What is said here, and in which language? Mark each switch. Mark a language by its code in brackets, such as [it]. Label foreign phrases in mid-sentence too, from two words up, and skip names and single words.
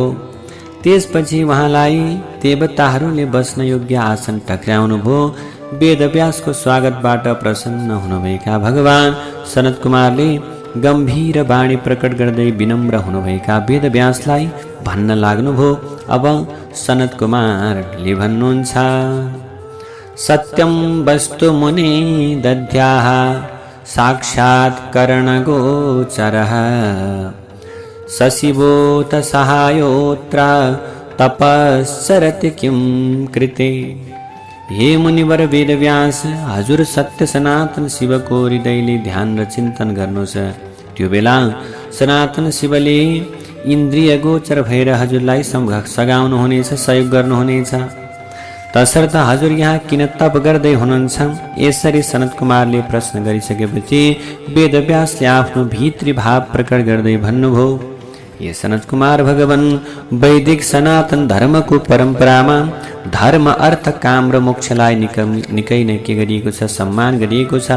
[ne] त्यसपछि उहाँलाई देवताहरूले बस्न योग्य आसन टक्र्याउनुभयो। वेदव्यासको स्वागतबाट प्रसन्न हुनुभएका भगवान सनत कुमारले गम्भीर वाणी प्रकट गर्दै विनम्र हुनुभएका वेदव्यासलाई भन्न लाग्नुभयो। अब सनत कुमारले भन्नुहुन्छ, [sa] सत्यं वस्तु मुने दद्याः साक्षात् करणगोचरः सशिवोत सहायोत्र तपस्सरति किं कृते। [ne] हे मुनिवर वेदव्यास, हजुर सत्य सनातन शिवको हृदयले ध्यान र चिन्तन गर्नुहोस्। त्यो बेला सनातन शिवले इन्द्रिय गोचर भएर हजुरलाई सघाउनुहुनेछ, सहयोग गर्नुहुनेछ। तसर्थ हजुर यहाँ किन तप गर्दै हुनुहुन्छ? यसरी सनत कुमारले प्रश्न गरिसकेपछि वेदव्यासले आफ्नो भित्री भाव प्रकट गर्दै भन्नुभयो, ये सनत कुमार भगवान, वैदिक सनातन धर्मको परम्परामा धर्म अर्थ काम र मोक्षलाई निकै नै के गरिएको छ, सम्मान गरिएको छ।